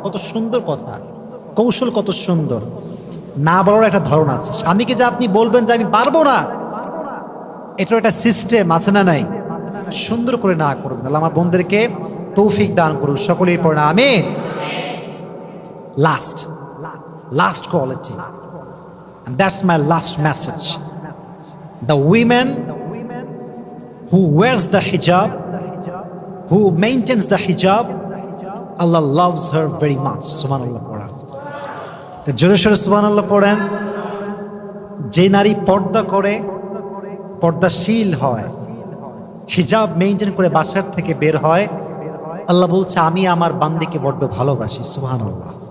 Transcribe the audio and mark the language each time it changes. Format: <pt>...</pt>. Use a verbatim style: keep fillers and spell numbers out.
<bn>কত সুন্দর কথা, কৌশল কত সুন্দর। না বলার একটা ধরন আছে। স্বামীকে যে আপনি বলবেন যে আমি পারবো না, এটার একটা সিস্টেম আছে না নাই? সুন্দর করে না করবেন। আল্লাহ আমার বোনদেরকে তৌফিক দান করুন, সকলেই পড়ে আমিন।</bn> <en>Last last quality, and that's my last message. The women who wears the hijab, who maintains the hijab, Allah loves her very much.</en> <bn>Subhanallah পড়ান, জোরে সোরে সুবহানাল্লাহ পড়েন। যে নারী পর্দা করে, পর্দাশীল হয়, হিজাব মেনটেন করে বাসার থেকে বের হয়, আল্লাহ বলছে আমি আমার বান্দিকে বড্ড ভালোবাসি। সুবহানাল্লাহ।</bn>